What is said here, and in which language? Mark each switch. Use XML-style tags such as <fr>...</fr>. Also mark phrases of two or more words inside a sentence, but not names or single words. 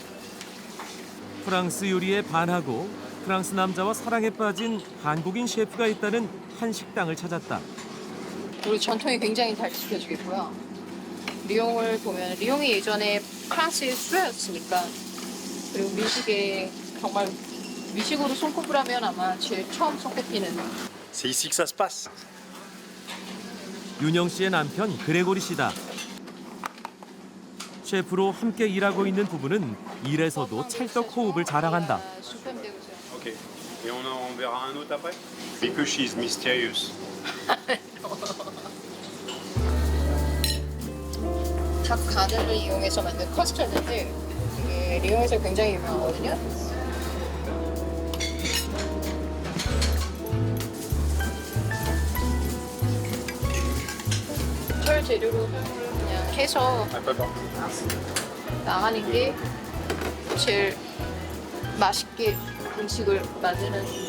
<ko>프랑스 요리에 반하고 프랑스 남자와 사랑에 빠진 한국인 셰프가 있다는 한 식당을 찾았다. 우리 전통이 굉장히 잘 지켜지겠고요. 리옹을 보면 리옹이 예전에 프랑스의 수도였으니까 그리고 미식에 정말 미식으로 손꼽으라면 아마 제일 처음 손꼽히는.</ko> <fr>C'est ici que ça se passe.</fr> <ko>윤영 씨의 남편 그레고리 씨다. 셰프로 함께 일하고 있는 부부는 일에서도 찰떡 호흡을 자랑한다.</ko> <fr>Ok. Et on verra un autre après.</fr> <en>Because she's mysterious.</en> <ko>닭 가늘을 이용해서 만든 커스터드인데 이게 리옹에서 굉장히 유명하거든요. 철 재료로 그냥 해서 나가는 게 제일 맛있게 음식을 만드는.</ko>